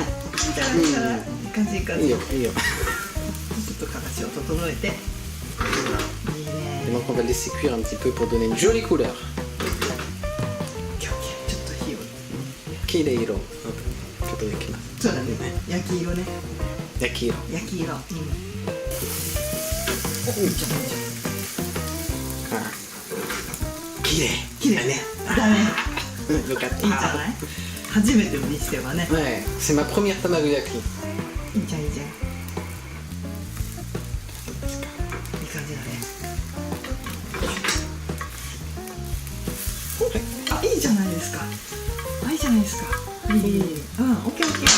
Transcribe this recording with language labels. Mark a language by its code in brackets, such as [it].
[ja] いいんじゃない？いいんじゃない？いい感じいい感じ。いいよ、いいよ。ちょっと形を整えて。いい [fr] Et [ja] ね。 [fr] donc on va laisser cuire un petit peu pour donner une jolie couleur. [ja] オッケーオッケー。ちょっと火を。きれい色。ちょっと焼きます。そうだね。焼き色ね。焼き色。焼き色。うん。お、いいじゃんいいじゃん。きれい。綺麗ね。だね。よかった。いいんじゃない？初めてにしてはね。 [fr] Ouais, c'est ma première tamago yaki. [ja] いいじゃんいいじゃん。いい感じだね。あ、いいじゃないですか。あ、いいじゃないですか。いい。うん、オッケーオッケー。